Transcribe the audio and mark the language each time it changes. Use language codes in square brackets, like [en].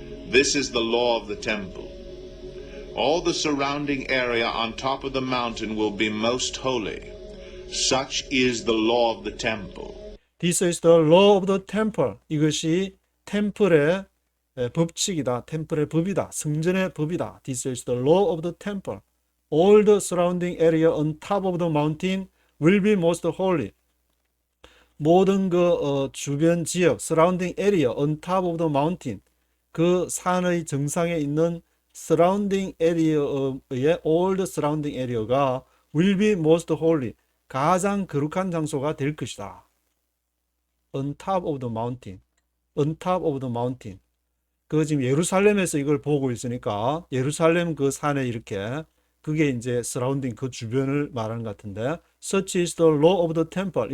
[en] This is the law of the temple. All the surrounding area on top of the mountain will be most holy. Such is the law of the temple. This is the law of the temple. [ko] 이것이 템플의 법칙이다. 템플의 법이다. 성전의 법이다. [en] This is the law of the temple. All the surrounding area on top of the mountain will be most holy. [ko] 모든 그 주변 지역, [en] surrounding area on top of the mountain, [ko] 그 산의 정상에 있는 surrounding area의 [en] all the surrounding area [ko] 가 [en] will be most holy. [ko] 가장 거룩한 장소가 될 것이다. [en] On top of the mountain. On top of the mountain. [ko] 그 지금 예루살렘에서 이걸 보고 있으니까 예루살렘 그 산에 이렇게 그게 이제 surrounding 그 주변을 말하는 것 같은데 [en] such is the law of the temple.